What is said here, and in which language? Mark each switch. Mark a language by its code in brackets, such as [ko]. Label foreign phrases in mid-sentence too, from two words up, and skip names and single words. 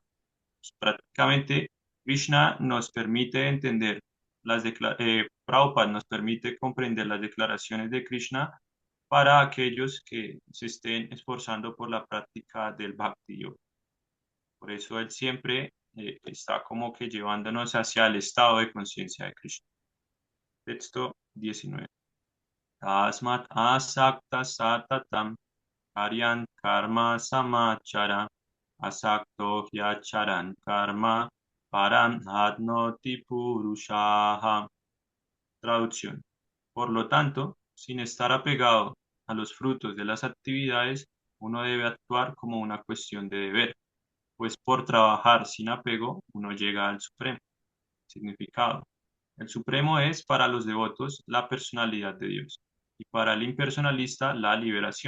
[es] Pues, prácticamente, Krishna nos permite entender Prabhupada nos permite comprender las declaraciones de Krishna para aquellos que se estén esforzando por la práctica del Bhakti Yoga. Por eso él siempre está como que llevándonos hacia el estado de conciencia de Krishna. Texto 19. [sa] तस्मात् असक्त सततम् कार्यन् कर्म समाचर असक्तो ह्याचरन् कर्म परम् अद्नोति पुरुषह. [es] Traducción. Por lo tanto, sin estar apegado a los frutos de las actividades, uno debe actuar como una cuestión de deber, pues por trabajar sin apego uno llega al Supremo. Significado. El Supremo es para los devotos la personalidad de Dios y para el impersonalista la liberación.